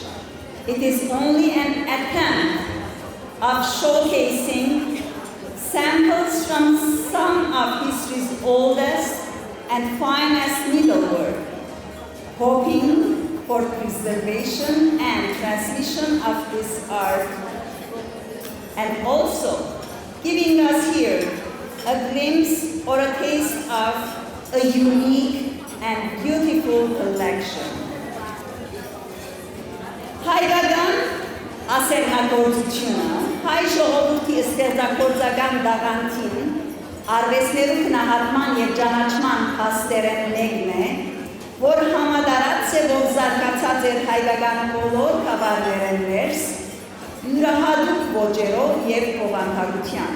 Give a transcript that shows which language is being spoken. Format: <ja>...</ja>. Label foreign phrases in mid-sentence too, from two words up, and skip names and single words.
<en>It is only an attempt of showcasing samples from some of history's oldest and finest needlework, hoping for preservation and transmission of this art, and also giving us here a glimpse or a taste of a unique and beautiful collection.</en> <hy>Հայկական ասեղնագործությունը հայ ժողովրդի ստեղծագործական դաղանթին արվեստներու գնահատման եւ ճանաչման փաստերեն մեկն է, որ համատարած ձևով զարգացած էր հայկական բոլոր խավարներեն ներս, յուրահատուկ ոճերով եւ օվանտագությամբ։</hy>